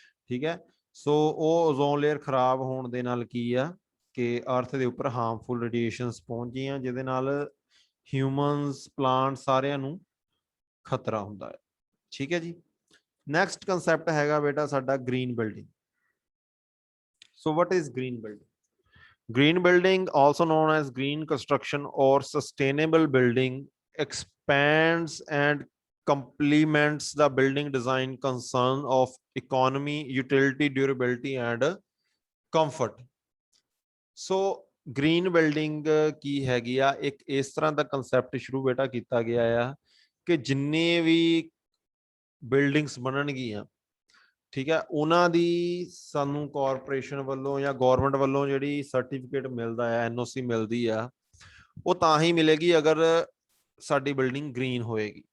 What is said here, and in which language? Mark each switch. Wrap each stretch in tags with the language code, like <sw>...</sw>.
<pa>ਠੀਕ ਹੈ, ਸੋ ਉਹ ਓਜ਼ੋਨ ਲੇਅਰ ਖਰਾਬ ਹੋਣ ਦੇ ਨਾਲ ਕੀ ਆ ਕਿ ਅਰਥ ਦੇ ਉੱਪਰ ਹਾਰਮਫੁਲ ਰੇਡੀਏਸ਼ਨਸ ਪਹੁੰਚ ਗਈਆਂ, ਜਿਹਦੇ ਨਾਲ ਹਿਊਮਨਸ, ਪਲਾਂਟ ਸਾਰਿਆਂ ਨੂੰ ਖਤਰਾ ਹੁੰਦਾ ਹੈ। ਠੀਕ ਹੈ ਜੀ, ਨੈਕਸਟ ਕੰਸੈਪਟ ਹੈਗਾ ਬੇਟਾ ਸਾਡਾ green building.</pa> <en>So what is green building? Green building, also known as green construction or sustainable building, expands and complements the building design concern of economy, utility, durability and comfort.</en> <pa>So green building ਕੀ ਹੈਗੀ ਆ, ਇੱਕ ਇਸ ਤਰ੍ਹਾਂ ਦਾ concept ਸ਼ੁਰੂ ਬੇਟਾ ਕੀਤਾ ਗਿਆ ਆ ਕਿ ਜਿੰਨੇ ਵੀ ਬਿਲਡਿੰਗਸ ਬਣਨਗੀਆਂ, ਠੀਕ ਹੈ, ਉਹਨਾਂ ਦੀ ਸਾਨੂੰ ਕਾਰਪੋਰੇਸ਼ਨ ਵੱਲੋਂ ਜਾਂ ਗਵਰਨਮੈਂਟ ਵੱਲੋਂ ਜਿਹੜੀ ਸਰਟੀਫਿਕੇਟ ਮਿਲਦਾ ਹੈ, ਐਨਓਸੀ ਮਿਲਦੀ ਆ, ਉਹ ਤਾਂ ਹੀ ਮਿਲੇਗੀ ਅਗਰ ਸਾਡੀ ਬਿਲਡਿੰਗ ਗ੍ਰੀਨ ਹੋਏਗੀ।</pa>